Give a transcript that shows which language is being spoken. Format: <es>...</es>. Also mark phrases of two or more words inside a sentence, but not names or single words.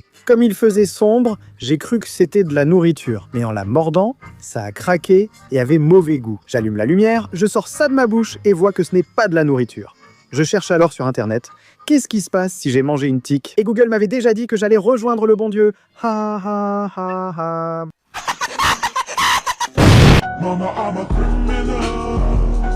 <fr>Comme il faisait sombre, j'ai cru que c'était de la nourriture. Mais en la mordant, ça a craqué et avait mauvais goût. J'allume la lumière, je sors ça de ma bouche et vois que ce n'est pas de la nourriture. Je cherche alors sur internet, qu'est-ce qui se passe si j'ai mangé une tique? Et Google m'avait déjà dit que j'allais rejoindre le bon Dieu. Ha ha ha ha. Mama,</fr> <en>I'm a criminal.</en>